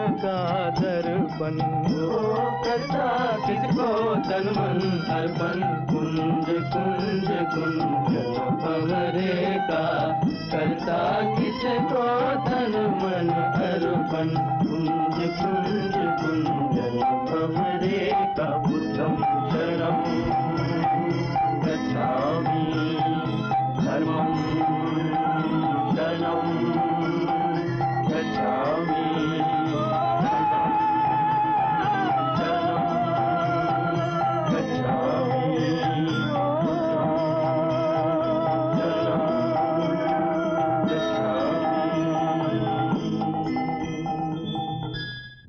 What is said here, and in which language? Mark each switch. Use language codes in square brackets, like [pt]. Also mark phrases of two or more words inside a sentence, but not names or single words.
[hi] का दर्पण, करता किसको तन मन अर्पण, कुंज कुंज कुंजन भंवरे का, करता किसको तन मन अर्पण, कुंज कुंज कुंजन भंवरे का। [pi] बुद्धं शरणं गच्छामि, धर्मं शरणं गच्छामि, शरणं गच्छामि, शरणं गच्छामि।